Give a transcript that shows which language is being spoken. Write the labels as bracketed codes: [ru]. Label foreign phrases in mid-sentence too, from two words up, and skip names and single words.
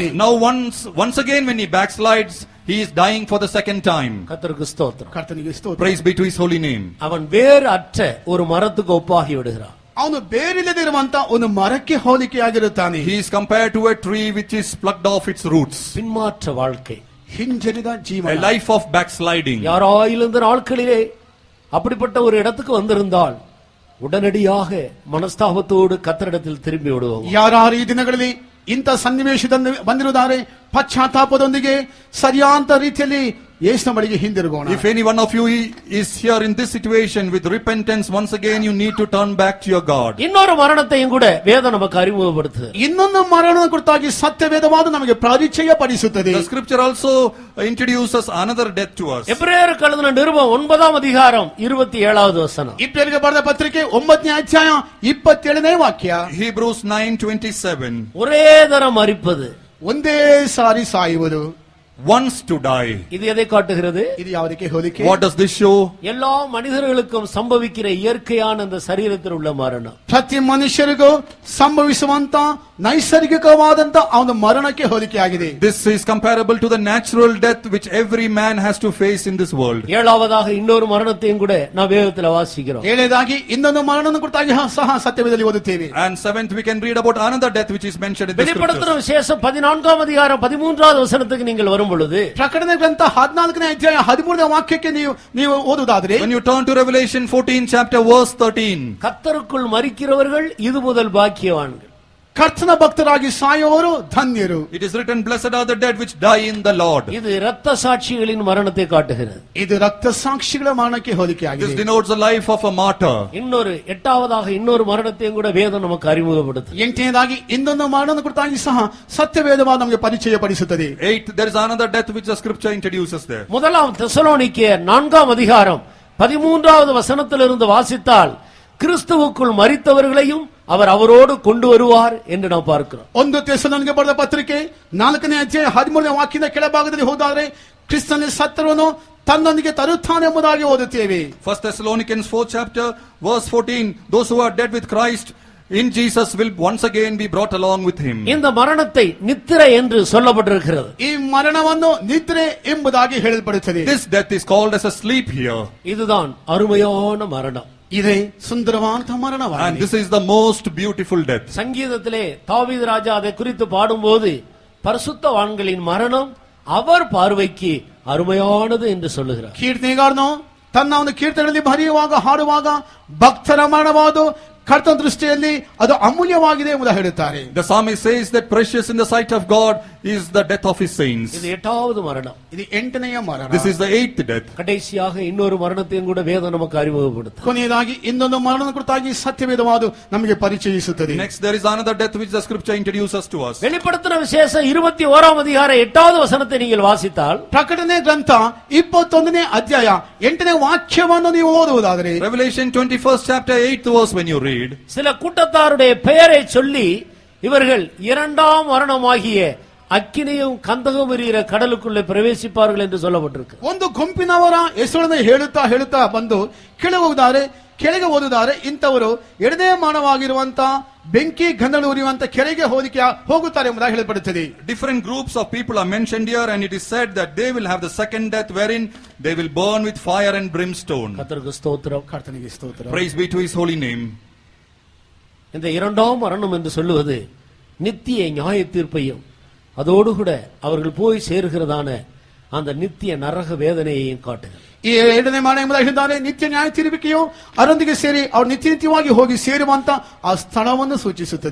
[en] Now once again when he backslides, he is dying for the second time. [ta] கர்த்தருக்கு ஸ்தோத்திரம். [kn] ಕರ್ತನಿಗೆ ಸ್ತೋತ್ರ. [en] Praise be to his holy name. [ta] அவன் வேறு அற்ற ஒரு மரத்துக்கு ஒப்பாகி விடுகிறான். [kn] ಅವನು ಬೇರಿಲ್ಲದಿರುವಂತ ಒಂದು ಮರಕ್ಕೆ ಹೋಲಿಕೆಯಾಗಿರುತ್ತಾನೆ. [en] He is compared to a tree which is plucked off its roots. [ta] பின்மாற்ற வாழ்க்கை, [kn] ಹಿಂಜರಿದ [en] A [kn] ಜೀವನ. [en] life of backsliding. [ta] யாராயிலும் இந்த நாட்களிலே அப்படிப்பட்ட ஒரு இடத்துக்கு வந்திருந்தால் உடனடியாக மனஸ்தாபத்தோடு கர்த்தரிடத்தில் திரும்பி விடுவோம். [kn] ಯಾರು ಈ ದಿನಗಳಲ್ಲಿ ಇಂಥ ಸನ್ನಿವೇಶದಿಂದ ಬಂದಿರುತ್ತಾರೆ, ಪಶ್ಚಾತ್ತಾಪದೊಂದಿಗೆ ಸರಿಯಾದ ರೀತಿಯಲ್ಲಿ ಯೇಸುವಿನ ಬಳಿಗೆ ಹಿಂದಿರುಗೋಣ. [en] If any one of you is here in this situation with repentance, once again you need to turn back to your God. [ta] இன்னொரு மரணத்தையும் கூட வேதம் நமக்கு அறிமுகப்படுத்துது. [kn] ಇನ್ನೊಂದು ಮರಣದ ಕುರಿತಾಗಿ ಸತ್ಯವೇದವಾದ ನಮಗೆ ಪರಿಚಯ ಪಡಿಸುತ್ತದೆ. [en] The scripture also introduces another death to us. [ta] எபிரேயருக்கு எழுதின நிருபம் 9ஆம் அதிகாரம் 27வது வசனம். [kn] ಇಬ್ರಿಯರಿಗೆ ಬರೆದ ಪತ್ರಿಕೆ 9ನೇ ಅಧ್ಯಾಯ 27ನೇ ವಾಕ್ಯ. [en] Hebrews 9:27. [ta] ஒரே தரம் மரிப்பது, [kn] ಒಂದೇ ಸಾರಿ ಸಾಯುವುದು. [en] Once to die. [ta] இது எதை காட்டுகிறது? [kn] ಇದು ಯಾವುದಕ್ಕೆ ಹೋಲಿಕೆ? [en] What does this show? [ta] எல்லா மனிதர்களுக்கும் சம்பவிக்கிற இயற்கையான அந்த சரீரத்தில் உள்ள மரணம். [kn] ಪ್ರತಿ ಮನುಷ್ಯರಿಗೂ ಸಂಭವಿಸುವಂತ ನೈಸರ್ಗಿಕವಾದಂತ ಅವನ ಮರಣಕ್ಕೆ ಹೋಲಿಕೆಯಾಗಿದೆ. [en] This is comparable to the natural death which every man has to face in this world. [ta] ஏழாவதாக இன்னொரு மரணத்தையும் கூட நாம் வேதத்தில் வாசிக்கிறோம். [kn] ಏಳನೇದಾಗಿ ಇನ್ನೊಂದು ಮರಣದ ಕುರಿತಾಗಿ ಸಹ ಸತ್ಯವೇದದಲ್ಲಿ ಓದುತ್ತೇವೆ. [en] And seventh, we can read about another death which is mentioned in the [ta] வெளிப்படுத்தின [en] scriptures. [ta] விசேஷம் 14ஆம் அதிகாரம் 13வது வசனத்துக்கு நீங்கள் வரும் பொழுது [kn] ಪ್ರಕಟಣೆ ಗ್ರಂಥ 14ನೇ ಅಧ್ಯಾಯ 13ನೇ ವಾಕ್ಯಕ್ಕೆ ನೀವು ಓದುವುದಾದರೆ [en] When you turn to Revelation 14 chapter verse 13, [ta] கர்த்தருக்குள் மரிக்கிறவர்கள் இது முதல் பாக்கியவான்கள். [kn] ಕರ್ತನ ಭಕ್ತರಾಗಿ ಸಾಯುವವರು ಧನ್ಯರು. [en] it is written, blessed are the dead which die in the Lord. [ta] இது இரத்த சாட்சிகளின் மரணத்தை காட்டுகிறது. [kn] ಇದು ರಕ್ತ ಸಾಕ್ಷಿಗಳ ಮರಣಕ್ಕೆ [en] This [kn] ಹೋಲಿಕೆಯಾಗಿದೆ. [en] denotes the life of a martyr. [ta] இன்னொரு எட்டாவதாக இன்னொரு மரணத்தையும் கூட வேதம் நமக்கு அறிமுகப்படுத்தும். [kn] 8ನೇದಾಗಿ ಇನ್ನೊಂದು ಮರಣದ ಕುರಿತಾಗಿ ಸಹ ಸತ್ಯವೇದವಾದ ನಮಗೆ ಪರಿಚಯ ಪಡಿಸುತ್ತದೆ. [en] 8, there is another death which the scripture introduces there. [ta] முதலாம் தெசலோனிக்கேயர் 4ஆம் அதிகாரம் 13வது வசனத்திலிருந்து வாசித்தால் கிறிஸ்துவுக்குள் மரித்தவர்களையும் அவர் அவரோடு கொண்டு வருவார் என்று நாம் பார்க்கிறோம். [kn] 1 ತೆಸಲೋನಿಗೆ ಬರೆದ ಪತ್ರಿಕೆ 4ನೇ ಅಧ್ಯಾಯ 13ನೇ ವಾಕ್ಯದ ಕೆಳಭಾಗದಲ್ಲಿ ಹೋದಾದರೆ ಕ್ರಿಸ್ತನಲ್ಲಿ ಸತ್ತವರನ್ನು ತನ್ನೊಂದಿಗೆ ತರುತ್ತಾನೆ ಎಂಬುದಾಗಿ ಓದುತ್ತೇವೆ. [en] 1 Thessalonians 4th chapter verse 14, those who are dead with Christ in Jesus will once again be brought along with him. [ta] இந்த மரணத்தை நித்திரை என்று சொல்லப்பட்டிருக்கிறது. [kn] ಈ ಮರಣವನ್ನು ನಿದ್ರೆ ಎಂಬುದಾಗಿ ಹೇಳಲ್ಪಡುತ್ತದೆ. [en] This death is called as a sleep here. [ta] இதுதான் அருமையான மரணம். [kn] ಇದೇ ಸುಂದರವಾದ [en] And [kn] ಮರಣವಾಗಿದೆ. [en] this is the most beautiful death. [ta] சங்கீதத்திலே தாவீது ராஜா அதை குறித்து பாடும்போது பரிசுத்தவான்களின் மரணம் அவர் பார்வைக்கு அருமையானது என்று சொல்லுகிறார். [kn] ಕೀರ್ತನೆಗಾರನು ತನ್ನ ಒಂದು ಕೀರ್ತನೆಗಳಲ್ಲಿ ಬರೆಯುವಾಗ ಹಾಡುವಾಗ ಭಕ್ತರ ಮರಣವಾದು ಕರ್ತನ ದೃಷ್ಟಿಯಲ್ಲಿ ಅದು ಅಮೂಲ್ಯವಾಗಿದೆ ಎಂಬುದಾಗಿ ಹೇಳುತ್ತಾರೆ. [en] The psalmist says that precious in the sight of God is the death of his saints. [ta] இது எட்டாவது மரணம். [kn] ఇది ఎంటನೆಯ ಮರಣ. [en] This is the 8th death. [ta] கடைசியாக இன்னொரு மரணத்தையும் கூட வேதம் நமக்கு அறிமுகப்படுத்தும். [kn] ಕೊನೆಯದಾಗಿ ಇನ್ನೊಂದು ಮರಣದ ಕುರಿತಾಗಿ ಸತ್ಯವೇದವಾದು ನಮಗೆ ಪರಿಚಯಿಸುತ್ತದೆ. [en] Next there is another death which the scripture introduces to us. [ta] வெளிப்படுத்தின விசேஷம் 21ஆம் அதிகாரம் 8வது வசனத்தை நீங்கள் வாசித்தால் [kn] ಪ್ರಕಟಣೆ ಗ್ರಂಥ 21ನೇ ಅಧ್ಯಾಯ 8ನೇ ವಾಕ್ಯವನ್ನು ನೀವು ಓದುವುದಾದರೆ [en] Revelation 21st chapter 8th verse when you read, [ta] சில கூட்டத்தாருடைய பெயரை சொல்லி இவர்கள் இரண்டாம் மரணமாகிய அக்கினியும் கந்தகம் எரிகிற கடலுக்குள்ளே பிரவேசிப்பார்கள் என்று சொல்லப்பட்டிருக்கு. [kn] ಒಂದು ಗುಂಪಿನವರ ಹೆಸರನ್ನು ಹೇಳುತ್ತಾ ಹೇಳುತ್ತಾ ಬಂದು ಕೆಳಗೆ ಓದುತ್ತಾರೆ ಇಂಥವರು ಎರಡನೇ ಮಾನವಾಗಿರುವಂತ ಬೆಂಕಿ ಗಂಧಳು ಉರಿಯುವಂತ ಕೆಳಗೆ ಹೋಗುತ್ತಾರೆ ಎಂಬುದಾಗಿ ಹೇಳಲ್ಪಡುತ್ತದೆ. [en] different groups of people are mentioned here, and it is said that they will have the second death wherein they will burn with fire and brimstone. [ta] கர்த்தருக்கு ஸ்தோத்திரம். [kn] ಕರ್ತನಿಗೆ ಸ್ತೋತ್ರ. [en] Praise be to his holy name. [ta] இந்த இரண்டாம் மரணம் என்று சொல்லுவது நித்திய நியாய தீர்ப்பையும் அதோடு கூட அவர்கள் போய் சேருகிறதான அந்த நித்திய நரக வேதனையையும் காட்டுகிறது. [kn] ಈ ಎರಡನೇ ಮರಣ ಎಂಬುದಾಗಿ ಹೇಳಿದ್ದಾರೆ ನಿತ್ಯ ನ್ಯಾಯ ತೀರ್ಪಿಕೆಯು ಅವರೊಂದಿಗೆ ಸೇರಿ ಅವರು ನಿತ್ಯವಾಗಿ ಹೋಗಿ ಸೇರುವಂತ ಆ ಸ್ಥಳವನ್ನು ಸೂಚಿಸುತ್ತದೆ.